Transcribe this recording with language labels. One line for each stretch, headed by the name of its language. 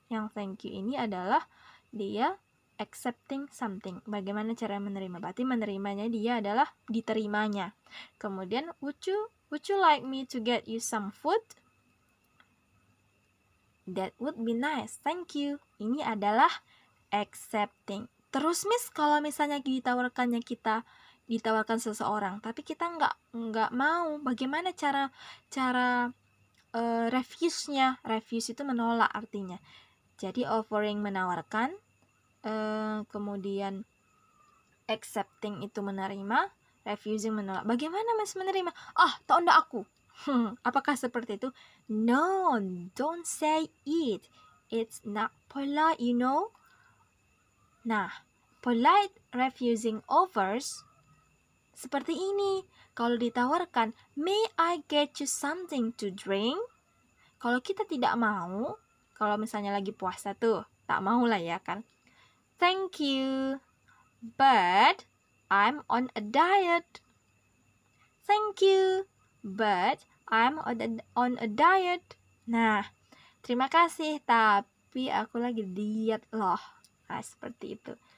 Indonesian: Yang thank you ini adalah dia accepting something. Bagaimana cara menerima? Berarti menerimanya dia adalah diterimanya.
English: Kemudian would you like me to get you some food? That would be nice. Thank you.
Indonesian: Ini adalah
English: accepting.
Indonesian: Terus Miss, kalau misalnya ditawarkan seseorang, tapi kita nggak mau, bagaimana cara refuse-nya? Refuse itu menolak artinya. Jadi offering menawarkan, kemudian accepting itu menerima, refusing menolak. Bagaimana Miss menerima? Tak ndak aku. Apakah seperti itu?
English: No, don't say it. It's not polite, you know.
Indonesian: Nah,
English: polite refusing offers
Indonesian: seperti ini. Kalau ditawarkan,
English: may I get you something to drink?
Indonesian: Kalau kita tidak mau, kalau misalnya lagi puasa tuh, tak mau lah ya kan.
English: Thank you, but I'm on a diet. Thank you, but I'm on a diet.
Indonesian: Nah, terima kasih, tapi aku lagi diet loh. Nah, seperti itu.